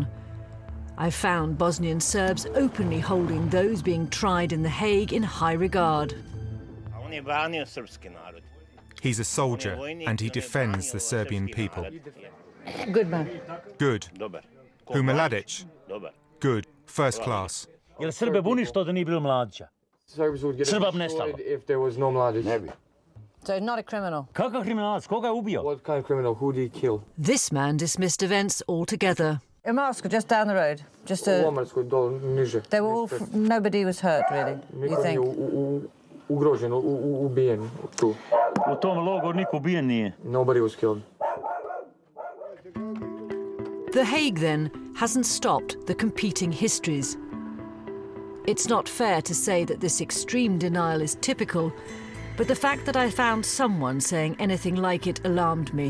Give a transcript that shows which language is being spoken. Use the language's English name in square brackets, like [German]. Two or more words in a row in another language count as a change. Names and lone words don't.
[English] I found Bosnian Serbs openly holding those being tried in The Hague in high regard. He's a soldier and he defends the Serbian people. Good man. Good. Who, Mladic? Good. First class. [Serbian] Jel Srbe buni što da nije bilo Mladića? Srba bi nestalo. [English] If there was no Mladic. So he's not a criminal. [Serbian] Kakav kriminalac? Koga je ubio? [English] What kind of criminal? Who did he kill? This man dismissed events altogether. Omarska, just down the road. Just a... They were all... Nobody was hurt, really, you think? [Serbian] Ugrožen, ubijen tu. U tom logoru niko ubijen nije. [English] Nobody was killed. The Hague, then, hasn't stopped the competing histories. It's not fair to say that this extreme denial is typical, but the fact that I found someone saying anything like it alarmed me.